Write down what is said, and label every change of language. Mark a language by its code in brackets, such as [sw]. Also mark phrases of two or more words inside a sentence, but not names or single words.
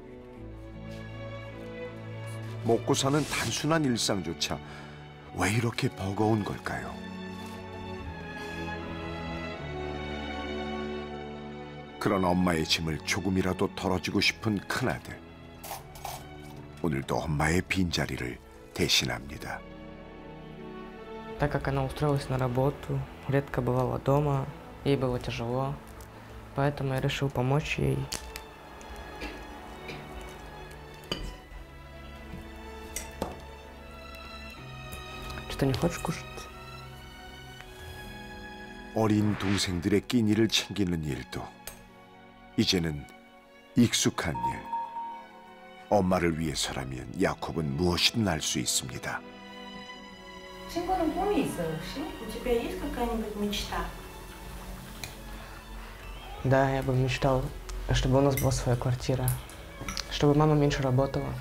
[ko] 먹고 사는 단순한 일상조차 왜 이렇게 버거운 걸까요? 그런 엄마의 짐을 조금이라도 덜어주고 싶은 큰아들. 오늘도 엄마의 빈자리를 대신합니다. [ru] Так как она устроилась на работу, редко бывала дома, ей было тяжело, поэтому я решил помочь ей. Что, не хочешь кушать? [ko] 어린 동생들의 끼니를 챙기는 일도 이제는 익숙한 일. 엄마를 위해서라면 야콥은 무엇이든 할 수 있습니다. 친구는 꿈이 있어요, 혹시? [ru] У тебя есть какая-нибудь мечта? Да, я бы мечтал, чтобы у нас была своя квартира, чтобы мама меньше работала.